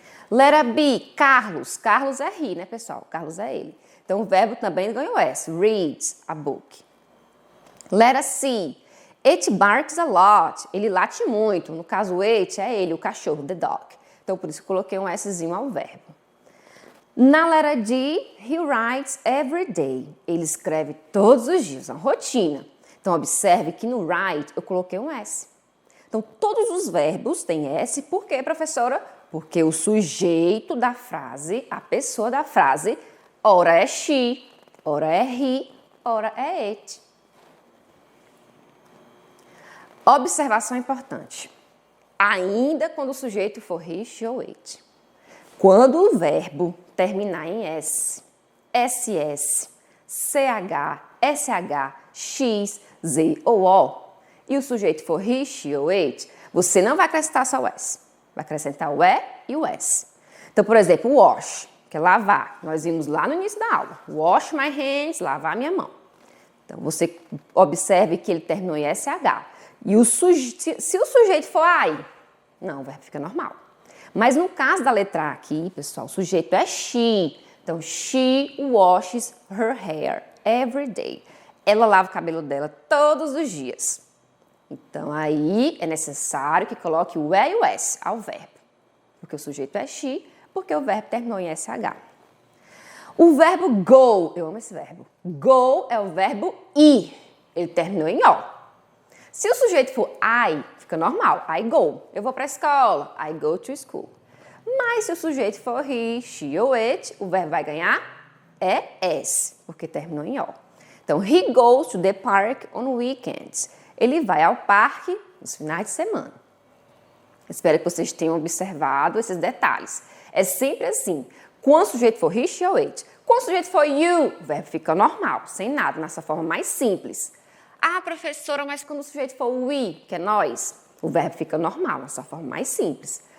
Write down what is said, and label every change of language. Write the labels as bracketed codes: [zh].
[pt] Letra B, Carlos. Carlos é he, né, pessoal? Carlos é ele. Então, o verbo também ganhou S. Reads a book. Letra C, [en] it barks a lot. [pt] Ele late muito. No caso, it é ele, o cachorro, the dog. Então, por isso que coloquei um Szinho ao verbo. Na letra D, [en] he writes every day. [pt] Ele escreve todos os dias, uma rotina. Então, observe que no write eu coloquei um S. Então, todos os verbos têm S. Por quê, professora? Porque o sujeito da frase, a pessoa da frase, ora é she, ora é he, ora é it. Observação importante. Ainda quando o sujeito for he, she ou it. Quando o verbo terminar em S, SS, CH, SH, X, Z ou O, e o sujeito for he, she ou it, você não vai acrescentar só o S. Vai acrescentar o E e o S. Então, por exemplo, wash, que é lavar. Nós vimos lá no início da aula. [en] Wash my hands, [pt] lavar minha mão. Então, você observe que ele terminou em SH. E se o sujeito for I, não, o verbo fica normal. Mas no caso da letra A aqui, pessoal, o sujeito é she. [en] Então, she washes her hair every day. [pt] Ela lava o cabelo dela todos os dias. Então, aí é necessário que coloque o E e o S ao verbo. Porque o sujeito é she, porque o verbo terminou em SH. O verbo go, eu amo esse verbo. Go é o verbo ir. Ele terminou em O. Se o sujeito for I, fica normal. I go. Eu vou para a escola. [en] I go to school. [pt] Mas se o sujeito for he, she ou it, o verbo vai ganhar S, porque terminou em O. [en] Então, he goes to the park on weekends. [pt] Ele vai ao parque nos finais de semana. Espero que vocês tenham observado esses detalhes. É sempre assim. Quando o sujeito for he, she ou it. Quando o sujeito for you, o verbo fica normal, sem nada, nessa forma mais simples. Ah, professora, mas quando o sujeito for we, que é nós, o verbo fica normal, nessa forma mais simples.